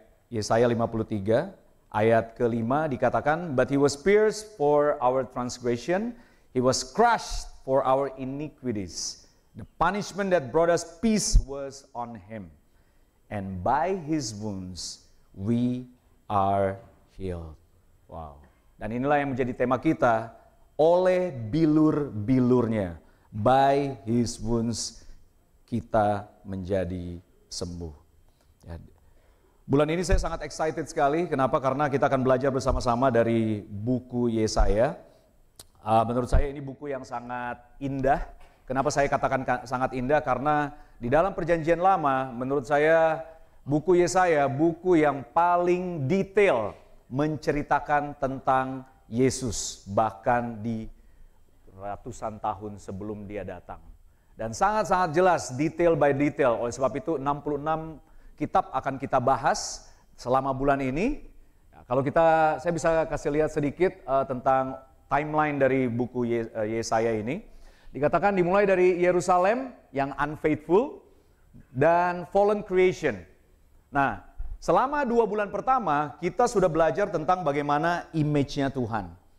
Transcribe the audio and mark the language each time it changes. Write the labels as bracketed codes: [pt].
[id] Yesaya 53 ayat ke-5 dikatakan, [en] But He was pierced for our transgression, He was crushed for our iniquities. The punishment that brought us peace was on Him. And by His wounds we are healed. Wow. [id] Dan inilah yang menjadi tema kita, oleh bilur-bilurnya. [en] By His wounds [id] kita menjadi sembuh. Ya. Bulan ini saya sangat excited sekali. Kenapa? Karena kita akan belajar bersama-sama dari buku Yesaya. Menurut saya ini buku yang sangat indah. Kenapa saya katakan sangat indah? Karena di dalam perjanjian lama, menurut saya buku Yesaya buku yang paling detail menceritakan tentang Yesus, bahkan di ratusan tahun sebelum Dia datang. Dan sangat-sangat jelas, [en] detail by detail. [id] Oleh sebab itu 66 kitab akan kita bahas selama bulan ini. Nah, kalau saya bisa kasih lihat sedikit tentang timeline dari buku Yesaya ini. Dikatakan dimulai dari Yerusalem yang [en] unfaithful [id] dan [en] fallen creation. [id] Nah, selama 2 bulan pertama kita sudah belajar tentang bagaimana image-nya Tuhan.